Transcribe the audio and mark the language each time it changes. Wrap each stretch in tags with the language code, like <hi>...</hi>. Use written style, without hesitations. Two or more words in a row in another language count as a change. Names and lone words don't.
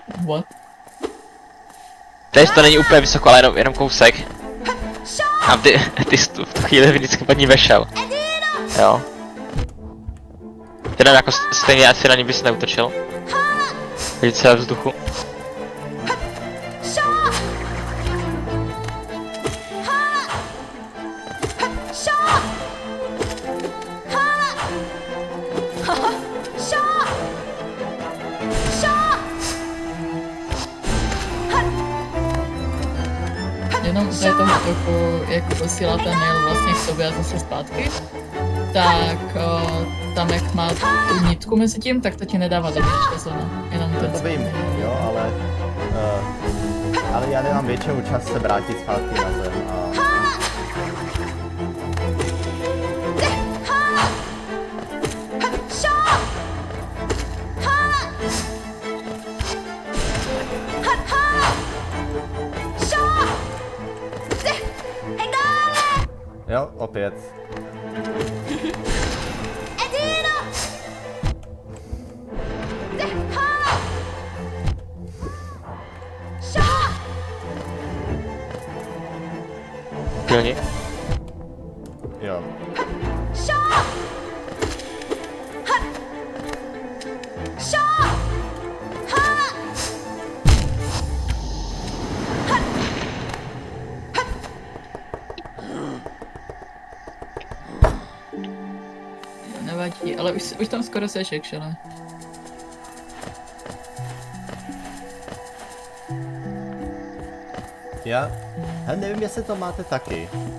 <en>What?</en> <cs>Tady to není úplně vysoko, ale jenom kousek. Shaw! A ty jsi v tu chvíli vždycky pod ní vešel. Jo. Teda jako stejně asi na ní bys neutočil. Vidět se ve vzduchu. Shaw! Ha! Shaw! Ha! Shaw! Shaw! Jenom u toho útoku, jak posílá ten mail vlastně k tobě a zase zpátky, tak tam jak má tu nitku mezi tím, tak to ti nedává dobrý časovno. Jenom ten To vím, jo, ale já nemám většinou čas se vrátit zpátky na zem a... Shaw! Ha! Shaw! Egale! Jo, opět. Edino! Ha! Shaw! Pilně. Jo. Shaw! Ha! Shaw! Ha! nevadí, ale už tam skoro seš, actually. Já nevím, jestli to máte taky.</cs>